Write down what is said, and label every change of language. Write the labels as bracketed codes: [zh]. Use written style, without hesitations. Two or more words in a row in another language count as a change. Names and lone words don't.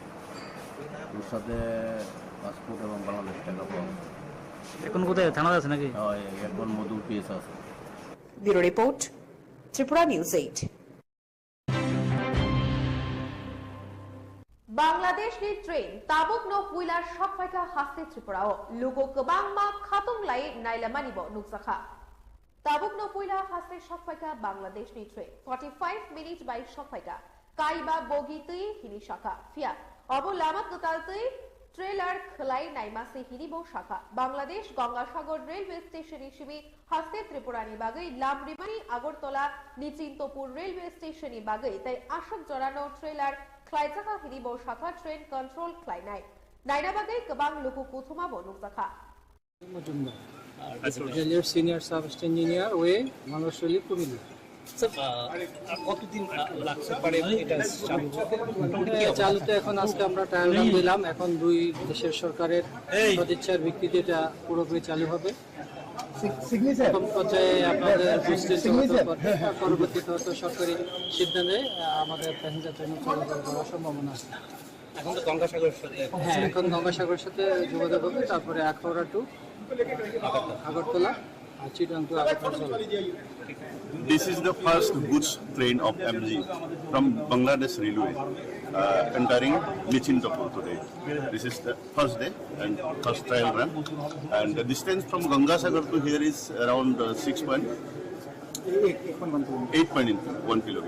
[bn] ওর সাথে পাসপোর্ট এবং বাংলাদেশ টাকা পাওয়া। এখন কোথায়? থানা আছে নাকি? হ্যাঁ, এখন মধু পিএস আছে। [en] bureau report, [bn] ত্রিপুরা নিউজ 8। [trp] বাংলাদেশ नि ट्रेन ताबुक नो पुइलार सफाइका हास्ते त्रिपुराओ लुगो गोबां मा खातुं लाई नाइलामानिबो नुकसाखा ताबुक नो पुइला हास्ते सफाइका बांग्लादेश नि ट्रेन 45 मिनिट बाय सफाइका काइबा बोगितै हिनि शाखा फिया अबो लामा गतालतै ट्रेलर खलाई नाइमासे हिनिबो शाखा बांग्लादेश गंगासागर [en] railway station [trp] हिसिबि हास्ते त्रिपुरानि बागै लामरिमानि आगरतला निचिन्तपुर [en] railway stationni [trp] बागै ताई आशक जरानो ट्रेलर ख्लाइजाखा हिनिबो शाखा [en] train control [trp] ख्लाइनाय नाइना बागै गोबां लोगो कुथुमाबो नुकसाखा [bn] রেলের [en] senior sub engineer [bn] ওয়ে মানুষলি কুমিল্লা। কতদিন লাগতে পারে এটা চালুতে? এখন আজকে আমরা [en] trial run [bn] দিলাম, এখন দুই দেশের সরকারের সদিচ্ছার ভিত্তিতে এটা পুরোপুরি চালু হবে। প্রথম পর্যায়ে আপনাদের পরবর্তীতে হয়তো সরকারি সিদ্ধান্তে আমাদের [en] passenger train [bn] চলাচল করার সম্ভাবনা আছে। এখন তো গঙ্গাসাগরের সাথে, হ্যাঁ, এখন গঙ্গাসাগরের সাথে যোগাযোগ হবে, তারপরে আখাউড়া টু আগরতলা আর চিটাং টু আগরতলা। [en] This is the first goods train of MG from Bangladesh Railway. entering Nichintapur today. This is the first day and first trial run. And the distance from Gangasagar to here is around 8.1 kilometer.